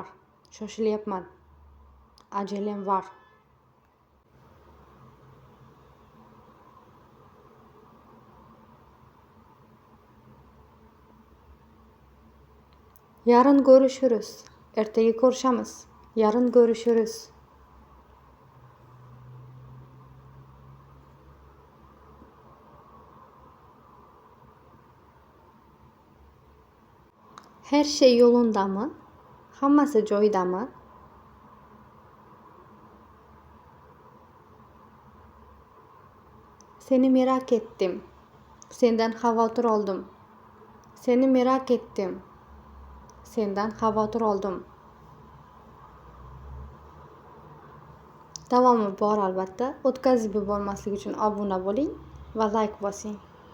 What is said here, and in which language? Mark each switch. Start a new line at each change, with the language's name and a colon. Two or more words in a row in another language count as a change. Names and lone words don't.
Turkish: Shoshilyapman. Acelem var. Yarın görüşürüz.
Uzbek: Ertaga ko'rishamiz.
Turkish: Yarın görüşürüz. Her şey yolunda mı?
Uzbek: Hammasi joyidami?
Turkish: Seni merak ettim.
Uzbek: Senden xavotir oldim.
Turkish: Seni merak ettim.
Uzbek: Senden xavotir oldim. Davomi bor albatta. O'tkazib yubormaslik uchun obuna bo'ling va like bosing.